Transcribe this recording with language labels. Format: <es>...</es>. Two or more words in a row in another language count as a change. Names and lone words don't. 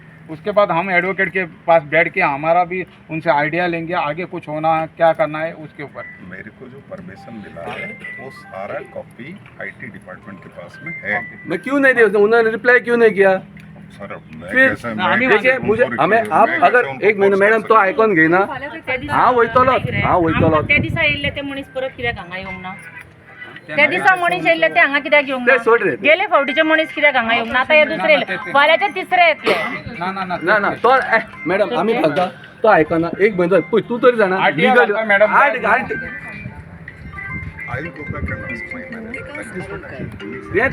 <hi>उसके बाद हम एडवोकेट के पास बैठ के हमारा भी उनसे आइडिया लेंगे, आगे कुछ होना क्या करना है उसके ऊपर. मेरे को जो परमिशन मिला है वो सारा कॉपी आईटी डिपार्टमेंट के पास में है. मैं क्यों नहीं दिया, उन्होंने रिप्लाई क्यों नहीं किया. सर मैं फिर कैसे देखिए मुझे हमें आप अगर एक मिनिट मॅडम</hi> <mr>तो ऐकून घे ना.</mr> <kok>हा वयतलो हा वयतलो त्या दिसा येयल्ले ते मनीस परत कित्याक हांगा येवंक ना. त्या दिसा मनीस येयल्ले ते हांगा कित्याक येवंक ते ना. सोड रे. गेले फावटीचे मनीस कित्याक हांगा येवंक ना. आता हे दुसरे येयले. फाल्यांचे तिसरे येतले. ना ना ना</kok> <mr>ना ना तो मॅडम आम्ही फक्त तो ऐका ना. एक मिनिट तू तरी जाणार RTI लागतो, मॅडम.</mr> <en>I will go back and ask my manager. That is what I will do.</en>